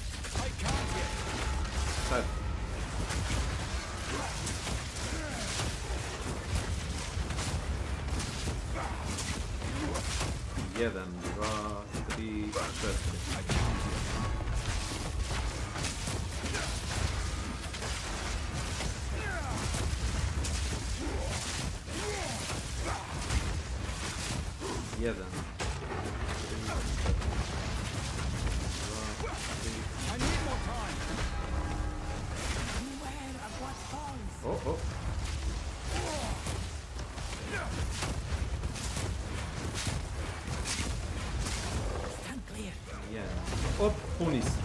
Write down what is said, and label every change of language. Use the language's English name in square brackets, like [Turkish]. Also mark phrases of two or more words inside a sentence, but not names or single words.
[Croatian] Sad. Jedan, dva, tri, četiri. Jedan. Oh. Yeah. Op, punis.